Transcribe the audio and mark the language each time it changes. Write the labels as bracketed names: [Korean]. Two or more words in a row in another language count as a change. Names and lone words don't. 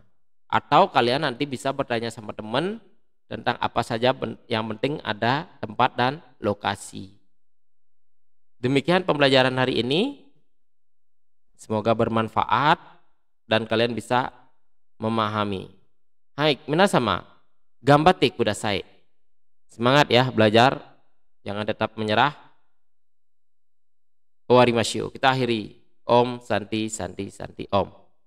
[Indonesian] Atau kalian nanti bisa bertanya sama teman tentang apa saja, yang penting ada tempat dan lokasi. Demikian pembelajaran hari ini. Semoga bermanfaat dan kalian bisa memahami. [Japanese] Hai, minasama, gambatte kudasai. [Indonesian] Semangat ya belajar, jangan tetap menyerah. [Sanskrit] Owarimashou. [Indonesian] Kita akhiri. [Sanskrit] Om Santi Santi Santi Om.